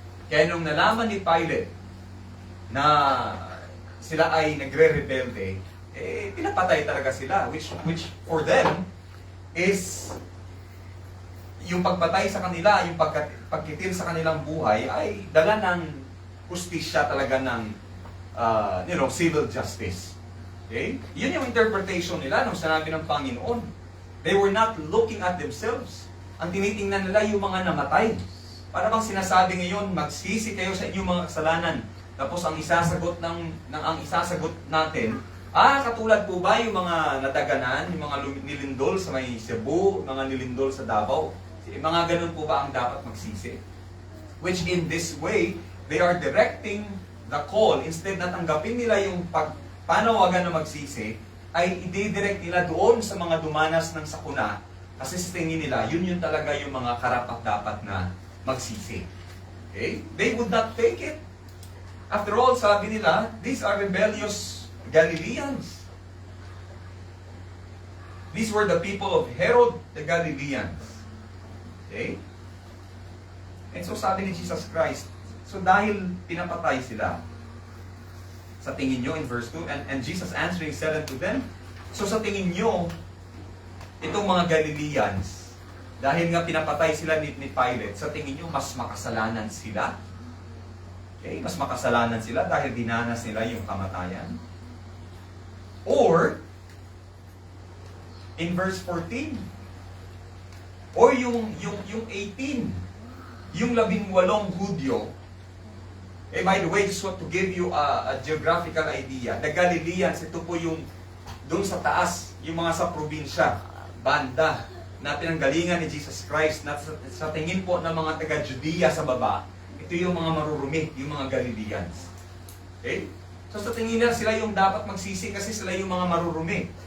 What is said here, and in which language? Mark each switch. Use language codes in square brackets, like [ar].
[tl] Kaya nung nalaman ni Pilate na sila ay nagre-rebelde, pinapatay talaga sila, [en] which for them is [tl] yung pagpatay sa kanila, yung pagkitil sa kanilang buhay ay dala ng hustisya talaga ng civil justice. Okay? Yun yung interpretation nila nung sinabi ng Panginoon. [en] They were not looking at themselves. [tl] Ang tinitingnan nila yung mga namatay. Para bang sinasabi ngayon, magsisi kayo sa inyong mga kasalanan. Tapos ang isasagot natin, katulad po ba yung mga nadaganan, yung mga nilindol sa may Cebu, mga nilindol sa Davao? Mga ganun po ba ang dapat magsisi? [en] Which in this way, they are directing the call, [tl] instead na tanggapin nila yung panawagan na magsisi, ay i-direct nila doon sa mga dumanas ng sakuna, kasi sa tingin nila, yun talaga yung mga karapat-dapat na magsisi. [en] Okay? They would not take it. After all, [tl] sabi nila, [en] these are rebellious Galileans. These were the people of Herod the Galileans. [tl] Okay? And so sabi ni Jesus Christ, so dahil pinapatay sila, sa tingin nyo in verse 2, [en] and Jesus answering said unto them, [tl] so sa tingin nyo, itong mga Galileans, dahil nga pinapatay sila ni Pilate, sa tingin nyo, mas makasalanan sila? Okay, mas makasalanan sila dahil dinanas nila yung kamatayan? [en] Or, in verse 14, [tl] or yung 18, yung 18 Hudyo, [en] by the way, just want to give you a geographical idea. [tl] The Galileans, ito po yung doon sa taas, yung mga sa probinsya, banda, na pinanggalingan ni Jesus Christ, na sa tingin po ng mga taga-Judea sa baba, ito yung mga marurumi, yung mga Galileans. Okay? So sa tingin nila, sila yung dapat magsisi kasi sila yung mga marurumi.